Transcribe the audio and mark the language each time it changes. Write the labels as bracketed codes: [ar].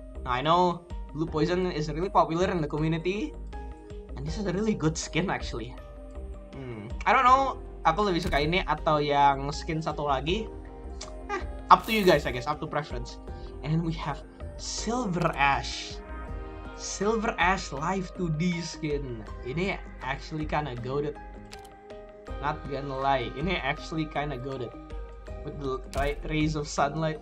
[en] Now I know Blue Poison is really popular in the community, and this is a really good skin actually. I don't know, [id] aku lebih suka ini atau yang skin satu lagi. [en] Up to you guys, I guess. Up to preference. And then we have Silver Ash. Silver Ash Live 2D skin. [id] Ini [en] actually kinda goated. Not gonna lie, [id] ini [en] actually kinda goated. With the right rays of sunlight.